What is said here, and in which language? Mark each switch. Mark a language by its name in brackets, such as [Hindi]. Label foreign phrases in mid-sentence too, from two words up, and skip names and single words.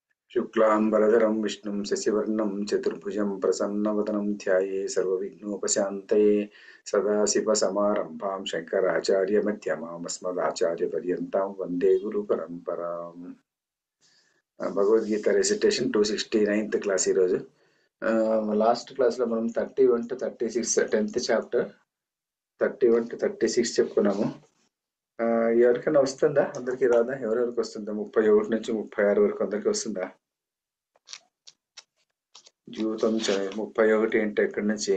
[Sanskrit] शुक्लांबरधरं विष्णुं शशिवर्णं चतुर्भुजं प्रसन्नवदनं ध्याये सर्वविघ्नोपशान्तये सदाशिवसमारम्भां शङ्कराचार्यमध्यमाम् अस्मदाचार्यपर्यन्तां वन्दे गुरुपरम्पराम्। [Telugu] భగవద్గీత రెసిటేషన్ 269th క్లాస్ ఈరోజు. [English] last class-lo [Telugu] మనం 31 to 36 10th చాప్టర్ 31 to 36 చెప్పుకున్నాము. ఎవరికైనా వస్తుందా? అందరికీ రాదా? ఎవరెవరికి వస్తుందా? 31 నుంచి 36 వరకు అందరికీ వస్తుందా? జీవితం 31 ఏంటి? ఎక్కడి నుంచి?